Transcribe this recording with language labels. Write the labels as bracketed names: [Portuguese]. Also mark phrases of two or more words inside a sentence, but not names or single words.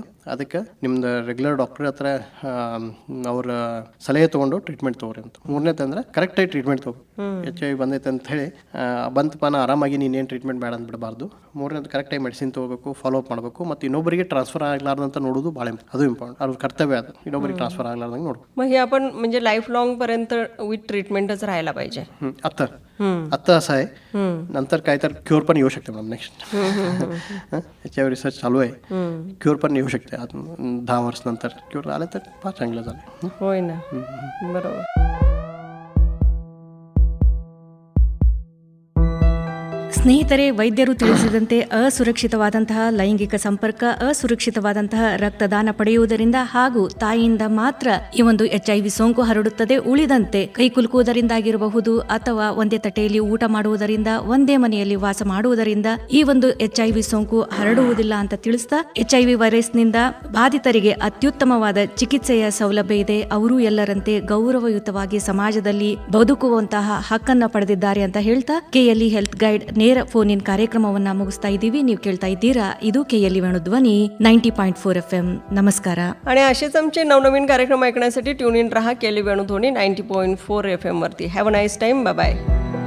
[Kannada] ಅದಕ್ಕೆ ನಿಮ್ದು ರೆಗ್ಯುಲರ್ ಡಾಕ್ಟರ್ ಹತ್ರ ಅವ್ರ ಸಲಹೆ ತೊಗೊಂಡು ಟ್ರೀಟ್ಮೆಂಟ್ ತೊಗೊರಿ ಅಂತ. ಮೂರನೇದು ಅಂದ್ರೆ ಕರೆಕ್ಟಾಗಿ ಟ್ರೀಟ್ಮೆಂಟ್ ತೊಗೋ. HIV ಬಂದೈತೆ ಅಂತ ಹೇಳಿ ಬಂತಪ್ಪ ನಾ ಆರಾಮಾಗಿ ನೀನೇನು ಟ್ರೀಟ್ಮೆಂಟ್ ಬೇಡ ಅಂತ ಬಿಡಬಾರ್ದು. ಮೂರನೇದು ಕರೆಕ್ಟಾಗಿ ಮೆಡಿಸಿನ್ ತೊಗೋಬೇಕು, [English] follow up [Kannada] ಮಾಡಬೇಕು. ಮತ್ತು ಇನ್ನೊಬ್ಬರಿಗೆ ಟ್ರಾನ್ಸ್ಫರ್ ಆಗಲಾರ್ದಂತ ನೋಡೋದು ಭಾಳ ಅದು ಇಂಪಾರ್ಟೆಂಟ್. ಅವ್ರ ಕರ್ತವ್ಯ ಅದು, ಇನ್ನೊಬ್ಬರಿಗೆ ಟ್ರಾನ್ಸ್ಫರ್ ಆಗಲಾರ್ದಂಗೆ ನೋಡು. [Marathi] मग हे आपण म्हणजे [English] life long [Marathi] पर्यंत विथ ट्रीटमेंटच राहायला पाहिजे. आता असं आहे. नंतर काय तर क्युअर पण येऊ शकते मॅम. नेक्स्ट याच्यावर रिसर्च चालू आहे. क्युअर पण येऊ शकते 10 वर्ष नंतर. क्युअर आलं तर फार चांगलं झालं. होय ना, बरोबर. [Kannada] ಸ್ನೇಹಿತರೆ, ವೈದ್ಯರು ತಿಳಿಸಿದಂತೆ ಅಸುರಕ್ಷಿತವಾದಂತಹ ಲೈಂಗಿಕ ಸಂಪರ್ಕ, ಅಸುರಕ್ಷಿತವಾದಂತಹ ರಕ್ತದಾನ ಪಡೆಯುವುದರಿಂದ ಹಾಗೂ ತಾಯಿಯಿಂದ ಮಾತ್ರ ಈ ಒಂದು HIV ಸೋಂಕು ಹರಡುತ್ತದೆ. ಉಳಿದಂತೆ ಕೈ ಕುಲುಕುವುದರಿಂದಾಗಿರಬಹುದು ಅಥವಾ ಒಂದೇ ತಟ್ಟೆಯಲ್ಲಿ ಊಟ ಮಾಡುವುದರಿಂದ, ಒಂದೇ ಮನೆಯಲ್ಲಿ ವಾಸ ಮಾಡುವುದರಿಂದ ಈ ಒಂದು HIV ಸೋಂಕು ಹರಡುವುದಿಲ್ಲ ಅಂತ ತಿಳಿಸ್ತಾ, HIV ವೈರಸ್ ನಿಂದ ಬಾಧಿತರಿಗೆ ಅತ್ಯುತ್ತಮವಾದ ಚಿಕಿತ್ಸೆಯ ಸೌಲಭ್ಯ ಇದೆ. ಅವರು ಎಲ್ಲರಂತೆ ಗೌರವಯುತವಾಗಿ ಸಮಾಜದಲ್ಲಿ ಬದುಕುವಂತಹ ಹಕ್ಕನ್ನ ಪಡೆದಿದ್ದಾರೆ ಅಂತ ಹೇಳ್ತಾ KLE ಹೆಲ್ತ್ ಗೈಡ್ ನೇರ [English] phone in [Kannada] ಕಾರ್ಯಕ್ರಮವನ್ನ ಮುಗಿಸ್ತಾ ಇದ್ದೀವಿ. ನೀವು ಕೇಳ್ತಾ ಇದ್ದೀರಾ, ಇದು KLE ವೇಣುಧ್ವನಿ 90.4 FM. नमस्कार. [Marathi] आणि असेच आमचे नवनवीन कार्यक्रम ऐकण्यासाठी [English] tune in [Marathi] रहा KLE वेणुध्वनी 90.4 FM वरती. [English] Have a nice time. Bye bye.